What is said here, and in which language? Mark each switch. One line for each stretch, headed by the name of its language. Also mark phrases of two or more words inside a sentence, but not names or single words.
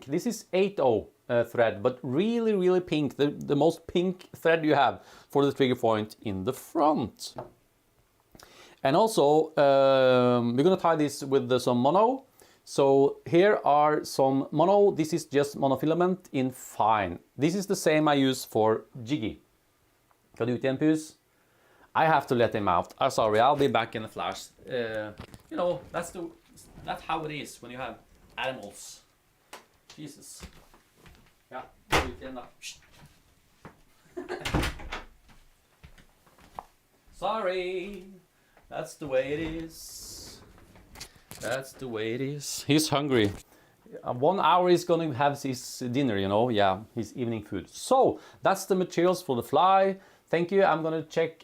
English: This is 8/0 thread, but really pink, the most pink thread you have for the trigger point in the front. And also we're gonna tie this with some mono. So here are some mono. This is just monofilament in fine. This is the same I use for Jiggy.
Norwegian: Skal du ut igjen, Pus?
English: I have to let him out. I'm sorry, I'll be back in a flash. You know, that's how it is when you have animals. Jesus.
Norwegian: Ja, ut igjen da.
English: Sorry. That's the way it is. That's the way it is. He's hungry. 1 hour he's gonna have his dinner, you know, yeah, his evening food. So, that's the materials for the fly. Thank you, I'm gonna check.